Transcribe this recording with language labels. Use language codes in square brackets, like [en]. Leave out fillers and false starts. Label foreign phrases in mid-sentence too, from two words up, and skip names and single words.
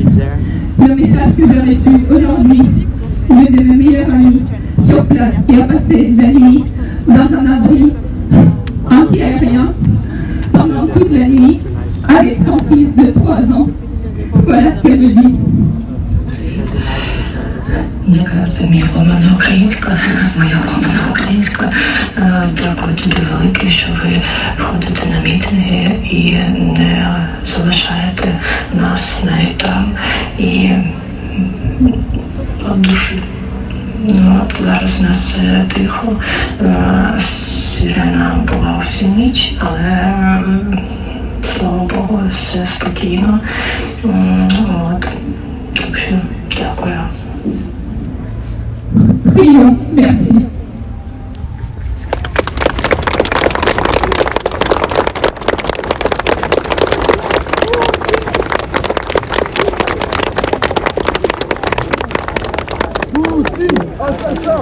[fr] Le message que j'ai reçu aujourd'hui, j'ai de mes meilleurs amis sur place qui a passé la nuit dans un abri anti-aérien pendant toute la nuit avec son fils de 3 ans. Voilà ce qu'elle me dit. [uk] Як завжди, мій ламана українська, моя ламана українська. Дякую тобі велике, що ви ходите на мітинги і не залишаєте нас навіть там і от душі. От зараз у нас тихо, сирена була всю ніч, але слава Богу, все спокійно. От, так що дякую. [fr] Prions, merci. Poutine, assassin!